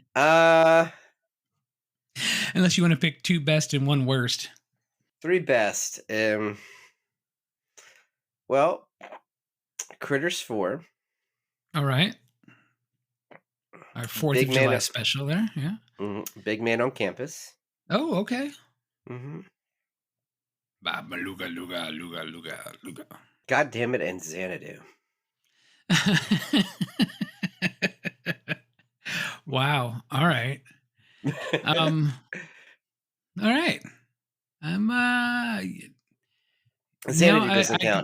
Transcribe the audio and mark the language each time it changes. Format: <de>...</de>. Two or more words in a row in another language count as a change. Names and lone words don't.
<en>Unless you want to pick 2 best and 1 worst. 3 best. Well, Critters 4. All right. Our 4th of July special there, yeah. Big Man on Campus. Oh, okay. Mm-hmm. Luga, luga, luga, luga, luga. God damn it, and Xanadu. Wow. All right. All right. Xanadu doesn't count.</en>